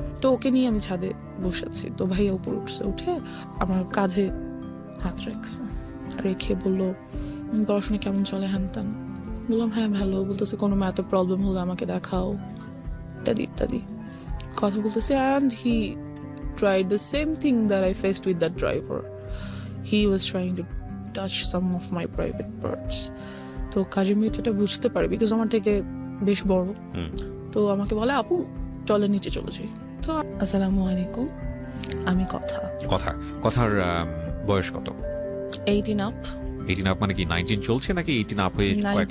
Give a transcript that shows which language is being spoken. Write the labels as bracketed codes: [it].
[bn] তো ওকে নিয়ে আমি ছাদে বসেছি। তো ভাইয়া উপর উঠছে, উঠে আমার কাঁধে হাত রেখে বললো, পড়াশোনা কেমন চলে, হ্যান ত্যান। বললাম হ্যাঁ ভালো। বলতেছে কোনো ম্যাথে প্রবলেম হলে আমাকে দেখাও, ইত্যাদি ইত্যাদি কথা বলতেছে। [en] And he tried the same thing that I faced with that driver. He was trying to touch some of my private parts. [bn] তো কাজের মেয়েটা এটা বুঝতে পারে, বিকজ আমার থেকে বেশ বড়। তো আমাকে বলে, আপু চলে নিচে চলে যাই। তো আসসালামু আলাইকুম, আমি কথার বয়স কত? 18 up। 18 আপ মানে কি 19 চলছে নাকি 18 আপ হয়ে কয়েক